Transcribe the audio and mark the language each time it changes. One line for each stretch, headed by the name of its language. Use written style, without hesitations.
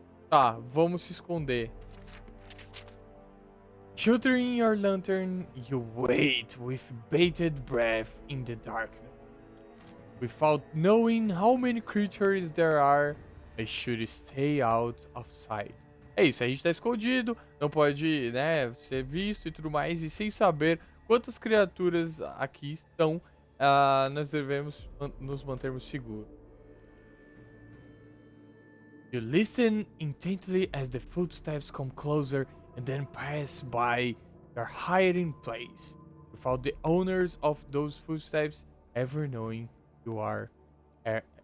Portuguese: Tá, vamos se esconder.
English: Sheltering your lantern, you wait with bated breath in the darkness. Without knowing how many creatures there are, I should stay out of sight.
Portuguese: É isso, a gente tá escondido, não pode, né, ser visto e tudo mais, e sem saber quantas criaturas aqui estão, nós devemos nos mantermos seguros.
English: You listen intently as the footsteps come closer and then pass by your hiding place, without the owners of those footsteps ever knowing you are there.